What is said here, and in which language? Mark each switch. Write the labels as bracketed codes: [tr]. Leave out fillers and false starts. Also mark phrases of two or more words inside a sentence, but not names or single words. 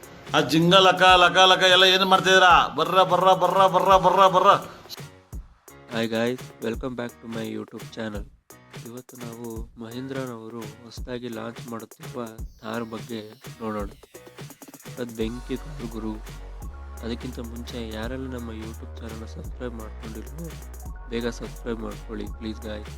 [kn] ಆ ಜಿಂಗ ಲಕ ಲಕ ಲಕ ಎಲ್ಲ ಏನು ಮಾಡ್ತಿದ್ದೀರಾ? ಬರ್ರ ಬರ್ರ ಬರ್ರ ಬರ್ರ ಬರ್ರ ಬರ್ರ. [en] hi guys, welcome back to my YouTube channel. [kn] ಇವತ್ತು ನಾವು ಮಹೀಂದ್ರನವರು ಹೊಸದಾಗಿ ಲಾಂಚ್ ಮಾಡುತ್ತಿರುವ ಥಾರ್ ಬಗ್ಗೆ ನೋಡೋಣ. ಅದು ಬೆಂಕಿ ಕಾರು ಗುರು. ಅದಕ್ಕಿಂತ ಮುಂಚೆ ಯಾರೆಲ್ಲ ನಮ್ಮ ಯೂಟ್ಯೂಬ್ ಚಾನಲ್ನ ಸಬ್ಸ್ಕ್ರೈಬ್ ಮಾಡ್ಕೊಂಡಿಲ್ವೋ ಬೇಗ ಸಬ್ಸ್ಕ್ರೈಬ್ ಮಾಡ್ಕೊಳ್ಳಿ [en] please guys.